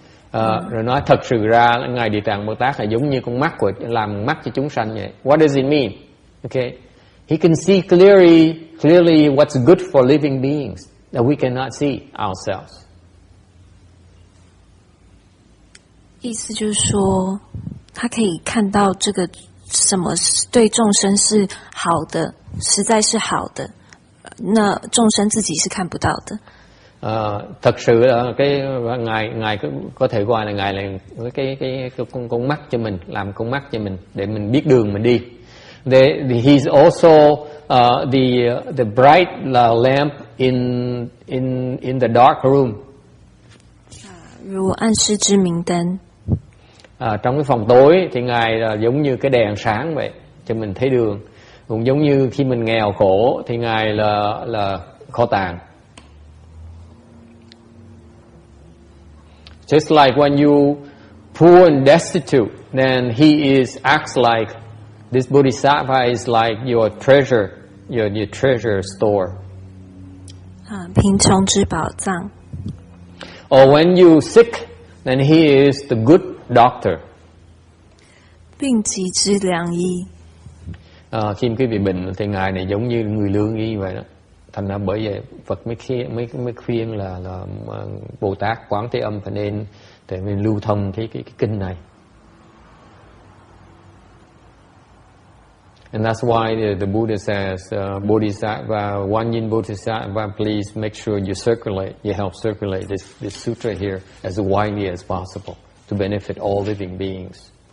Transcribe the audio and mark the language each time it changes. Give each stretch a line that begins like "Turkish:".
Vietnamese: Rồi nói thật sự ra ngài Địa Tạng Bồ Tát là giống như con mắt làm mắt cho chúng sanh vậy.
English: What does it mean? Okay, he can see clearly what's good for living beings that we cannot see ourselves.
Chinese: 意思就是说，他可以看到这个。什么对众生是好的，实在是好的，那众生自己是看不到的。
Vietnamese: Thật sự là cái ngài có thể gọi là ngài là cái con mắt cho mình, làm con mắt cho mình để mình biết đường mình đi.
English: He's also the bright lamp in the dark room.
Chinese: 如暗室之明灯。
Vietnamese: Trong cái phòng tối thì ngài là giống như cái đèn sáng vậy cho mình thấy đường, cũng giống như khi mình nghèo khổ thì ngài là kho tàng.
English: Just like when you poor and destitute, then he acts like this Bodhisattva is like your treasure, your treasure store.
Chinese: 贫穷之宝藏。
English: Or when you sick, then he is the good doctor.
Chinese: 病急之良医.
Vietnamese: Khi quý vị bệnh thì ngài này giống như người lương y vậy đó. Thành ra bởi vậy Phật mới khuyên là Bồ Tát Quán Thế Âm phải nên để mình lưu thông cái kinh này.
English: And that's why the Buddha says, Bodhisattva, Wanyin Bodhisattva, please make sure you help circulate this sutra here as widely as possible to benefit all living beings.